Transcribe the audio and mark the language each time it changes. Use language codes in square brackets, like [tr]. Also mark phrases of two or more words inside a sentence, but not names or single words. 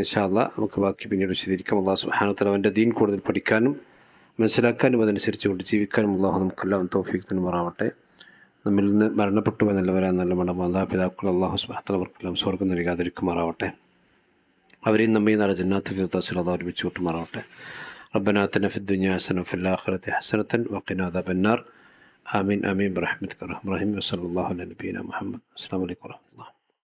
[ar] إن شاء الله [ml] നമുക്ക് ബാക്കി പിന്നീട് വിശദീകരിക്കാം. [ar] الله سبحانه وتعالى [ml] അവൻ്റെ ദീൻ കൂടുതൽ പഠിക്കാനും മനസ്സിലാക്കാനും അതനുസരിച്ച് കൊണ്ട് ജീവിക്കാനും അല്ലാഹു നമുക്കെല്ലാം തൗഫീഖ് തരുമാറാവട്ടെ. നമ്മിൽ നിന്ന് മരണപ്പെട്ടു എന്നല്ലവരാ നല്ല മാതാപിതാക്കൾ [ar] الله سبحانه وتعالى [ml] അവർക്കെല്ലാം സ്വർഗ്ഗം നൽകാതിരിക്കുമാറാവട്ടെ. അവരെയും നമ്മയും നാളെ ജന്നാത്തുൽ ഫിർദൗസിൽ അല്ലാഹു ഒരുമിച്ച് കൂട്ടുമാറാവട്ടെ. [ar] ربنا آتنا في الدنيا حسنة وفي الآخرة حسنة وقنا عذاب النار. آمين آمين برحمتك يا أرحم الراحمين. وصلى الله على نبينا محمد. السلام عليكم ورحمة الله.